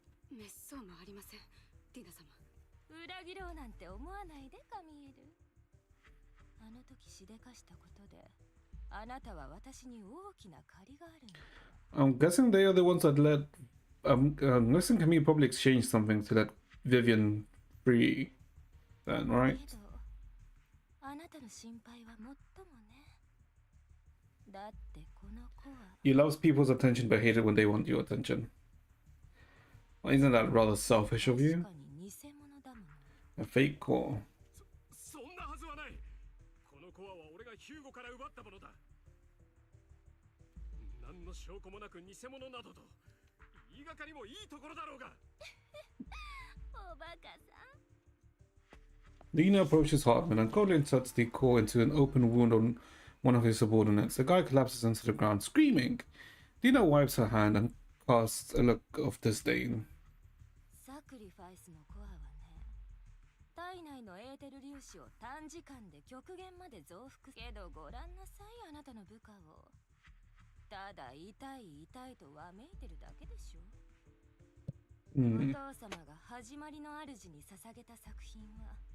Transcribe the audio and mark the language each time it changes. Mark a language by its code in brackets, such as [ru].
[ja] 滅相もありません、ディナ様。裏切ろうなんて思わないで、カミエル。あの時しでかしたことで、あなたは私に大きな借りがあるの。 [en] I'm guessing they are the ones that let. I'm guessing Camille probably exchanged something to let Vivian free. Then, right? [ja] けど、あなたの心配はもっともね。だってこの子は。 [en] You loves people's attention but hate it when they want your attention. Well, isn't that rather selfish of you? [ja] 確かに偽物だもの。 [en] A fake core. [ja] そんなはずはない。このコアは俺がヒューゴから奪ったものだ。何の証拠もなく偽物などと言いがかりもいいところだろうが。おバカさん。 [en] Lena approaches Hartman and coldly inserts the core into an open wound on one of his subordinates. The guy collapses into the ground, screaming. Lena wipes her hand and casts a look of disdain. [ja] サクリファイスのコアはね、体内のエーテル粒子を短時間で極限まで増幅けど、ご覧なさい、あなたの部下を。ただ痛い痛いとわめいてるだけでしょ。お父様が始まりの主に捧げた作品は